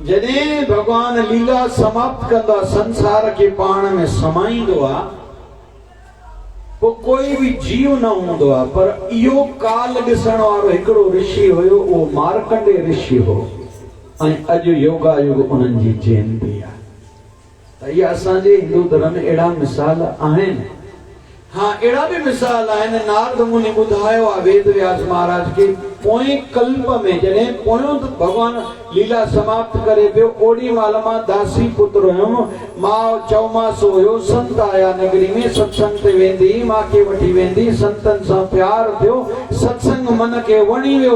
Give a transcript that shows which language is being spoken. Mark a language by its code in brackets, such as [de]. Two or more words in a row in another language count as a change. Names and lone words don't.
[sd] जॾहिं भगवान लीला समाप्त कंदो आहे संसार खे पाण में समाईंदो आहे पोइ कोई बि जीव न हूंदो आहे। पर इहो काल ॾिसण वारो हिकिड़ो ऋषि हुयो उहो मार्कंडेय ऋषि हो। ऐं अॼु योगा युग उन्हनि जी जयंती आहे। त इहा असांजे हिंदू धर्म में अहिड़ा मिसाल आहिनि। हाँ अहिड़ा बि मिसाल आहिनि। नारद मुनि ॿुधायो आहे वेद व्यास महाराज खे पोएं कल्प में जॾहिं पोयों भगवान लीला समाप्त करे पियो ओॾी महिल मां दासी पुत्र हुयुमि। मां चौमासो हुयो संत आया नगरी में सत्संग ते वेंदी मूंखे वठी वेंदी संतनि सां प्यार थियो सत्संग मन खे वणी वियो।